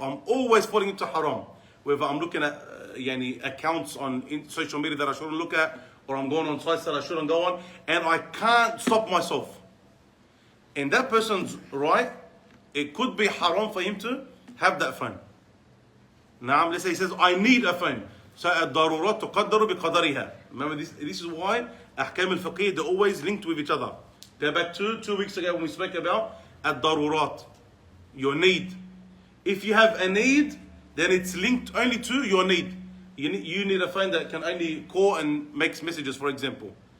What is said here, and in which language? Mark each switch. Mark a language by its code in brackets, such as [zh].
[en] I'm always falling into haram. Whether I'm looking at accounts on social media that I shouldn't look at, or I'm going on sites that I shouldn't go on, and I can't stop myself. And that person's right, it could be haram for him to have that phone. Now, let's say he says, I need a phone. So, [ar] الضرورات تقدر بقدرها. [en] Remember, this is why [ar] أحكام الفقهية, [en] they're always linked with each other. Go back two weeks ago when we spoke about الضرورات, your need. If you have a need, then it's linked only to your need. You need a phone that can only call and makes messages, for example.